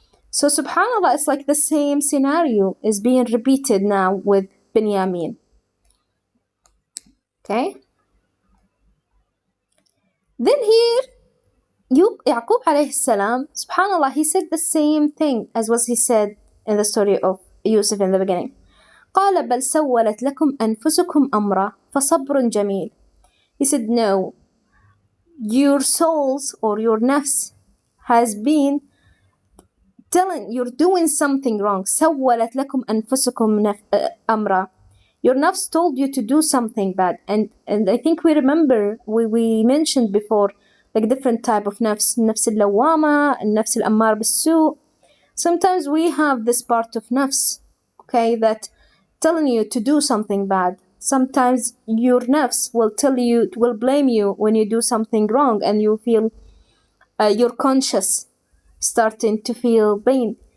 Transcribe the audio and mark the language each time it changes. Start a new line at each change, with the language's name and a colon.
English: So subhanAllah, it's like the same scenario is being repeated now with Binyamin. Okay? Then here, Yaqub alayhi salam, subhanallah, he said the same thing as what he said in the story of Yusuf in the beginning.
Arabic: قال بل سولت لكم أنفسكم أمرا فصبر جميل.
English: He said, no, your souls or your nafs has been telling you're doing something wrong.
Arabic: سولت لكم أنفسكم أمرا.
English: Your nafs told you to do something bad. And I think we remember, we mentioned before, like different type of nafs.
Arabic: نفس اللوامة, النفس الأمار بالسوء.
English: Sometimes we have this part of nafs, okay, that telling you to do something bad. Sometimes your nafs will tell you, will blame you when you do something wrong, and you feel your conscious starting to feel pain.